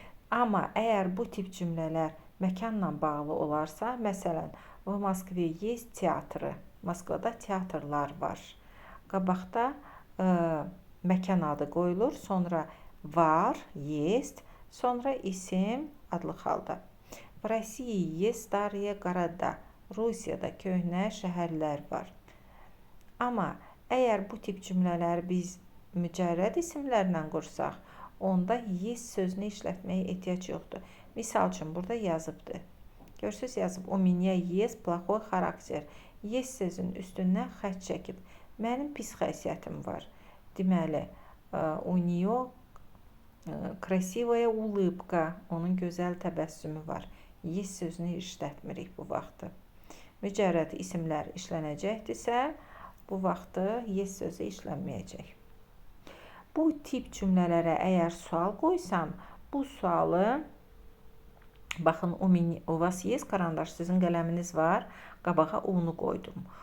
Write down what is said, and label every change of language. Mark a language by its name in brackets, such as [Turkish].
[Azerbaijani] Amma əgər bu tip cümlələr məkanla bağlı olarsa, məsələn, [Russian] в Москве есть театры, [Azerbaijani] Moskvada teatrlar var. Qabaqda məkan adı qoyulur, sonra var, есть, sonra isim adlı halda. [Russian] В России есть старые города. [Azerbaijani] Rusiyada köhnə şəhərlər var. Amma əgər bu tip cümlələri biz mücərrəd isimlərlə qursaq, onda есть sözünü işlətməyə ehtiyac yoxdur. Misal üçün, burada yazıbdır. Görürsünüz, yazıb, [Russian] у меня есть плохой характер. [Azerbaijani] Есть sözünün üstündən xətt çəkib. Mənim pis xəssiyyətim var. Deməli, [Russian] у нее красивая улыбка. [Azerbaijani] Onun gözəl təbəssümü var. Есть sözünü işlətmirik bu vaxtı. Mücərrəd isimlər işlənəcəkdirsə, bu vaxtı yes sözü işlənməyəcək. Bu tip cümlələrə əgər sual qoysam, bu sualı, baxın, [Russian] у вас есть карандаш, [Azerbaijani] sizin qələminiz var, qabağa unu qoydum.